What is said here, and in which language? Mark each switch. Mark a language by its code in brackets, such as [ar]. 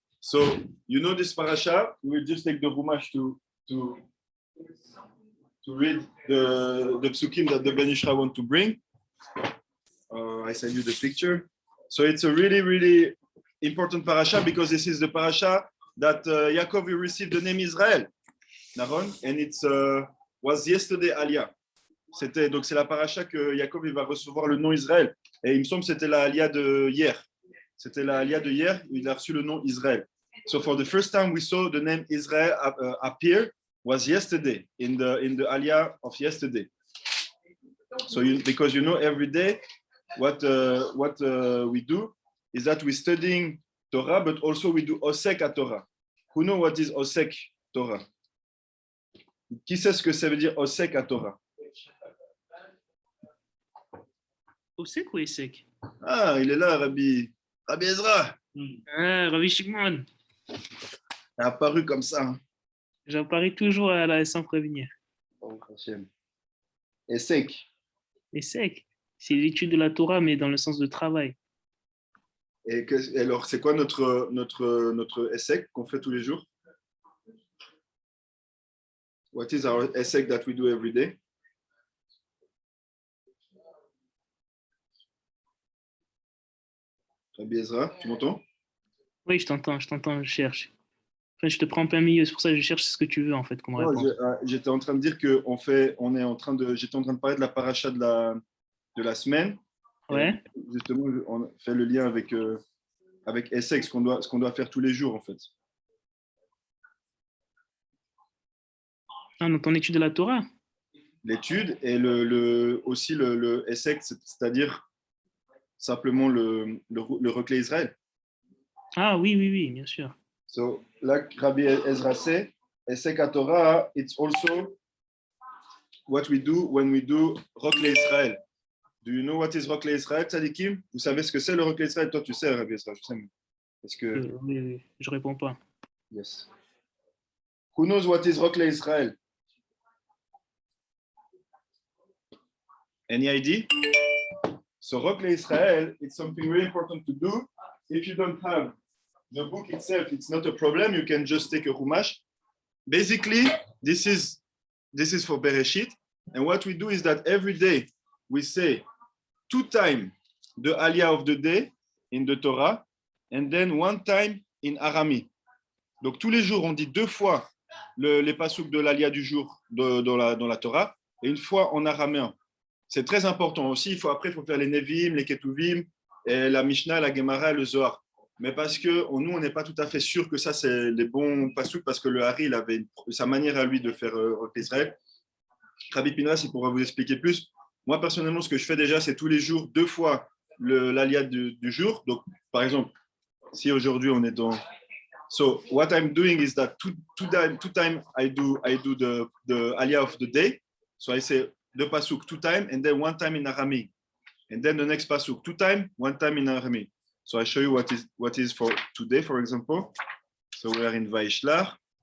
[en] So you know this parasha. We'll just take the Rumash to read the psukim that the Ben Ishra want to bring. I send you the picture. So it's a really, really important parasha, because this is the parasha that Yaakov received the name Israel, Naron, and it was yesterday Aliyah. [fr] Donc c'est la parasha que Yaakov va recevoir le nom Israël. Et il me semble que c'était la Aliyah de hier. C'était la Aliyah de hier, il a reçu le nom Israël. [en] So for the first time we saw the name Israel appear was yesterday in the Aliyah of yesterday. So because you know every day what we do is that we're studying Torah, but also we do Osek à Torah. Who know what is Osek Torah? [fr] Qui sait ce que ça veut dire Osek à Torah? Osek ou Esek? Ah, il est là, Rabbi Ezra. Ah, Rabbi Shimon. Il est apparu comme ça. J'apparais toujours sans prévenir. [he] Esek. [fr] Esek, c'est l'étude de la Torah, mais dans le sens de travail. Et alors, c'est quoi notre essai qu'on fait tous les jours? [en] What is our essay that we do every day? [fr] Rabbi Ezra, tu m'entends? Oui, je t'entends, je cherche. Enfin, je te prends en plein milieu, c'est pour ça que je cherche ce que tu veux en fait comme réponse. J'étais en train de dire que j'étais en train de parler de la paracha de la semaine. Ouais. Justement, on fait le lien avec Essek, ce qu'on doit faire tous les jours, en fait. Ah, dans ton étude de la Torah? L'étude et aussi le Essek, c'est-à-dire simplement le recueil Israël. Ah oui, bien sûr. So, là, Rabbi Ezra sait, [en] Esek Torah, it's also what we do when we do Rokle Israël. Do you know what is Rokle Israël, Tzadikim? [fr] Vous savez ce que c'est le Rokle Israël? Toi, tu sais, Rabbi Israël, je sais. Parce que... Oui, je réponds pas. [en] Yes. Who knows what is Rokle Israël? Any idea? So Rokle Israël, it's something really important to do. If you don't have the book itself, it's not a problem. You can just take a Chumash. Basically, this is for Bereshit. And what we do is that every day we say 2 times the Aliyah of the day in the Torah, and then 1 time in Arami. [fr] Donc tous les jours, on dit 2 fois les pasuk de l'Aliyah du jour dans la Torah, et 1 fois en araméen. C'est très important aussi. Après, il faut faire les Nevim, les Ketuvim, et la Mishnah, la Gemara, le Zohar. Mais parce que nous, on n'est pas tout à fait sûr que ça, c'est les bons pasuk, parce que le Hari, il avait sa manière à lui de faire Israël. Rabbi Pinras, il pourra vous expliquer plus. Moi, personnellement, ce que je fais déjà, c'est tous les jours, 2 fois l'Aliyah du jour. Donc, par exemple, si aujourd'hui, on est dans... [en] So, what I'm doing is that two time I do the Aliyah of the day. So, I say the pasuk 2 times, and then 1 time in Arami. And then the next pasuk 2 times, 1 time in Arami. So I show you what is for today, for example. So we are in Vaishlach.